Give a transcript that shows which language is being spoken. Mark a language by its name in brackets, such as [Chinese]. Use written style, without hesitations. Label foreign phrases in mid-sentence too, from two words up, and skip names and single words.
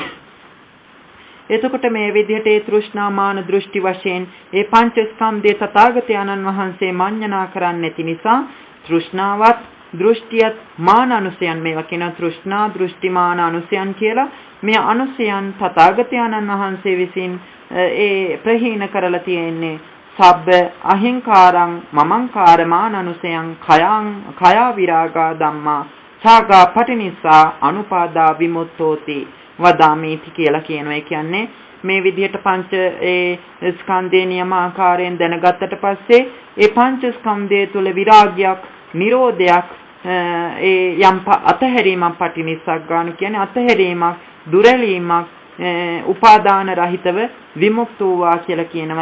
[Sinhala] එතකොට මේ විදිහට ඒ තෘෂ්ණා මාන දෘෂ්ටි වශයෙන් ඒ පංචස්කන්ධයේ තථාගතයන්න් වහන්සේ මඤ්ඤණා කරන්නේ නැති නිසා තෘෂ්ණාවත් දෘෂ්ටියත් මාන අනුසයන් මේවා කියන තෘෂ්ණා දෘෂ්ටි මාන අනුසයන් කියලා මේ අනුසයන් තථාගතයන්න් වහන්සේ විසින් ඒ ප්‍රහීන කරලා තියෙන්නේ. [Pali] සබ්බ අහිංකාරං මමංකාර මාන අනුසයන් කයා විරාගා ධම්මා ඡාගා පටිනිස්සා අනුපාදා විමුක්තෝති වදාමීති කියලා කියනවා. [Sinhala] ඒ කියන්නේ මේ විදිහට පංච ඒ ස්කන්ධේ නියම ආකාරයෙන් දැනගත්තට පස්සේ ඒ පංච ස්කන්ධය තුළ විරාගයක්, නිරෝධයක්, ඒ යම් අතහැරීමක් පටිනිස්සක් ගන්න කියන්නේ අතහැරීමක්, දුරලීමක්, උපාදාන රහිතව විමුක්ත වූවා කියලා කියනවා.